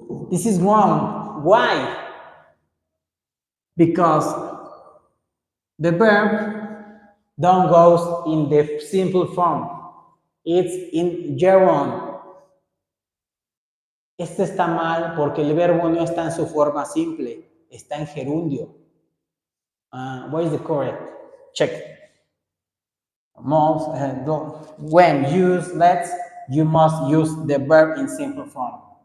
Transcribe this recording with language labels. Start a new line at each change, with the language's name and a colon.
English: This is wrong. Why? Because the verb don't goes in the simple form. It's in gerund.
Spanish: Esto está mal porque el verbo no está en su forma simple, está en gerundio.
English: What is the correct? Check. Most, when use let's, you must use the verb in simple form.